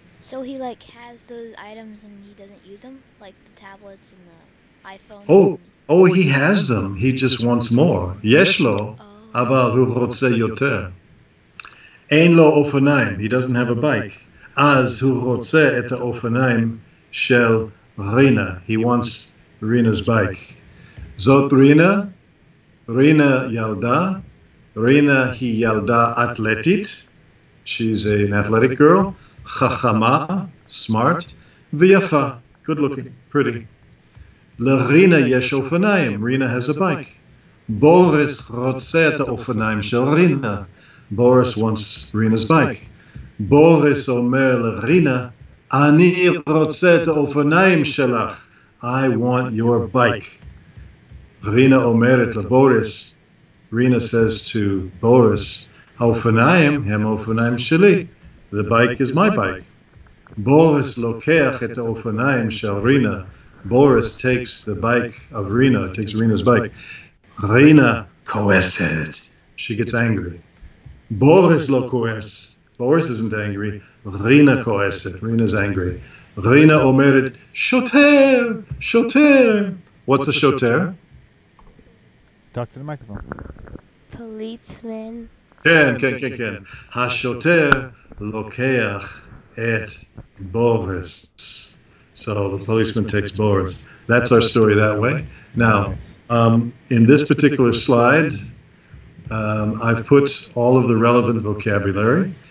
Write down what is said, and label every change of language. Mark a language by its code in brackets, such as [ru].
[en] So he has those items and he doesn't use them, like the tablets and the iPhones. Oh, he has them. He just wants more. [he] Yesh lo, אבל הוא רוצה יותר. Ein lo אופניים. [en] He doesn't have a bike. [he] אז הוא רוצה את האופניים של רינה. [en] He wants Rina's bike. [he] זאת רינה. רינה ילדה. רינה היא ילדה אתלטית. [en] She's an athletic girl. [he] חכמה, [en] smart. [he] ויפה, [en] good looking, pretty. [he] לרינה יש אופניים. [en] Rina has a bike. [he] בוריס רוצה את האופניים של רינה. [en] Boris wants Rina's bike. [he] בוריס אומר לרינה, אני רוצה את האופניים שלך. [en] I want your bike. [he] רינה אומרת לבוריס, [en] Rina says to Boris, [he] האופניים הם האופניים שלי. [en] The bike is my bike. [he] בוריס לוקח את האופניים של רינה. [en] Boris takes the bike of Rina, takes Rina's bike. Rina [he] כועסת. [en] She gets angry. Boris [he] לא כועס. [en] Boris isn't angry. Rina [he] כועסת. [en] Rina's angry. [he] Rina אומרת, שוטר, שוטר. [en] What's a שוטר? Talk to the microphone. Policeman. [he] כן, כן, כן, כן. השוטר לוקח את בוריס. [en] So the policeman takes Boris. That's our story that way. Now, in this particular slide, I've put all of the relevant vocabulary.